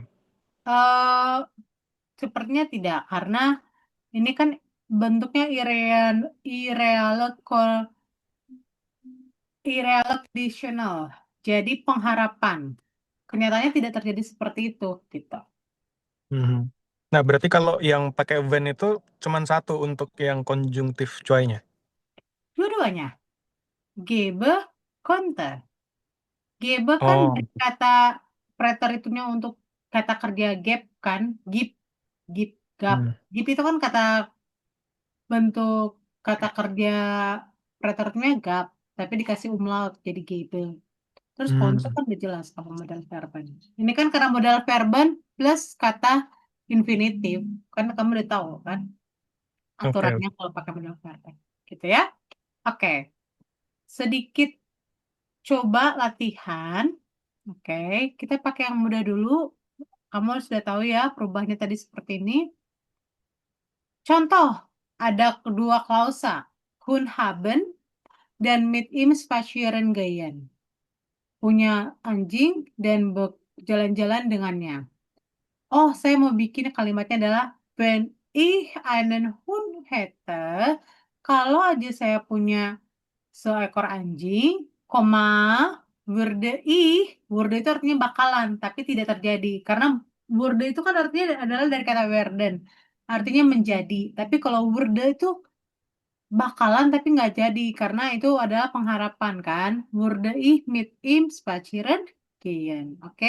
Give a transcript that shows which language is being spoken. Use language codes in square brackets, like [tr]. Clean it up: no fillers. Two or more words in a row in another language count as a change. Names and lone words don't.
[id] eh Sepertinya tidak, karena ini kan bentuknya [en] irreal conditional. [id] Jadi pengharapan. Kenyataannya tidak terjadi seperti itu, gitu. Mhm. Nah, berarti kalau yang pakai when itu cuman satu untuk yang konjungtif coy-nya. Dua-duanya. [de] Gebe, konnte. [id] Gebe kan Oh. dari kata preteritumnya untuk kata kerja gap kan, gip, gip, gap. Hmm. Gip itu kan kata bentuk kata kerja preteritumnya gap, tapi dikasih umlaut jadi gebe. Terus konnte Hmm. kan udah jelas sama [de] modal verben. [id] Ini kan karena [de] modal verben [id] plus kata infinitif, kan kamu udah tahu kan Oke. aturannya kalau pakai [de] modal verben, [id] gitu ya. Oke, sedikit coba latihan. Oke, kita pakai yang mudah dulu. Kamu sudah tahu ya perubahannya tadi seperti ini. Contoh, ada kedua klausa, [de] Hun haben dan mit ihm spazieren gehen. [id] Punya anjing dan berjalan-jalan dengannya. Oh, saya mau bikin kalimatnya adalah [de] wenn ich einen Hund hätte, [id] kalau aja saya punya seekor anjing, koma, würde itu artinya bakalan, tapi tidak terjadi. Karena würde itu kan artinya adalah dari kata werden, artinya menjadi. Tapi kalau würde itu bakalan tapi nggak jadi, karena itu adalah pengharapan kan. [de] Würde ich mit ihm spazieren gehen. [id] Oke?